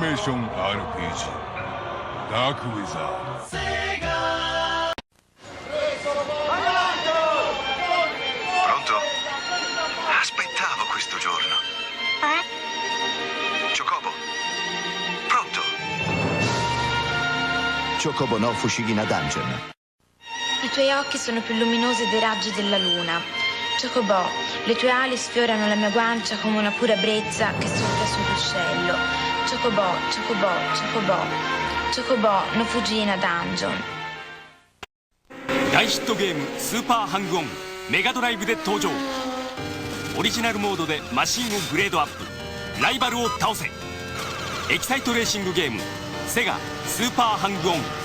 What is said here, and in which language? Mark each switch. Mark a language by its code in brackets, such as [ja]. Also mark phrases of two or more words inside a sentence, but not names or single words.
[ja] メーション RPG ダークウィザード。 [it] Pronto? Aspettavo questo giorno. Chocobo. Pronto? Chocobo no Fushigina Dungeon. I tuoi occhi sono più luminosi dei raggi della luna. Chocobo, le tue ali sfiorano la mia guancia come una pura brezza che soffia sul ruscello. Chocobo, Chocobo, Chocobo. Chocobo no Fujina Dungeon。 [ja] 大ヒットゲームスーパーハングオンメガドライブで登場。オリジナルモードでマシンをグレードアップ、ライバルを倒せ。エキサイトレーシングゲームセガスーパーハングオン。